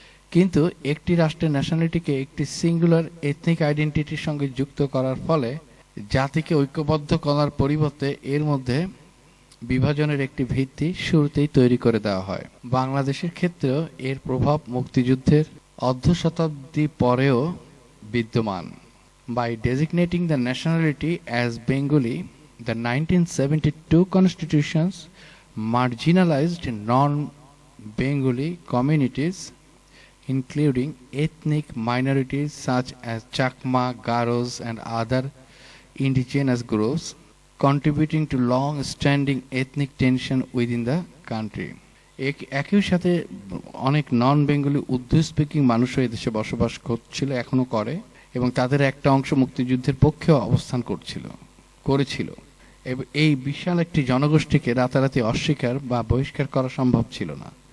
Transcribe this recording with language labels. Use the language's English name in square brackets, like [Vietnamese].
[Bangla] কিন্তু একটি রাষ্ট্রের ন্যাশনালিটিকে একটি সিঙ্গুলার এথনিক আইডেন্টিটির সঙ্গে যুক্ত করার ফলে জাতিকে ঐক্যবদ্ধ করার পরিবর্তে এর মধ্যে বিভাজনের একটি ভিত্তি শুরুতেই তৈরি করে দেওয়া হয়। বাংলাদেশের ক্ষেত্রেও এর প্রভাব মুক্তিযুদ্ধের অর্ধ শতাব্দী পরেও বিদ্যমান। [English] By designating the nationality as Bengali, the 1972 constitutions marginalized non-Bengali communities including ethnic minorities such as Chakma, Garos and other indigenous groups, contributing to long-standing ethnic tension within the country. [Bangla] একই সাথে অনেক নন বেঙ্গলি উর্দু স্পিকিং মানুষও এদেশে বসবাস করছিল, এখনো করে, এবং তাদের একটা অংশ মুক্তিযুদ্ধের পক্ষেও অবস্থান করেছিল। এই বিশাল একটি জনগোষ্ঠীকে রাতারাতি অস্বীকার বা বহিষ্কার করা সম্ভব ছিল না।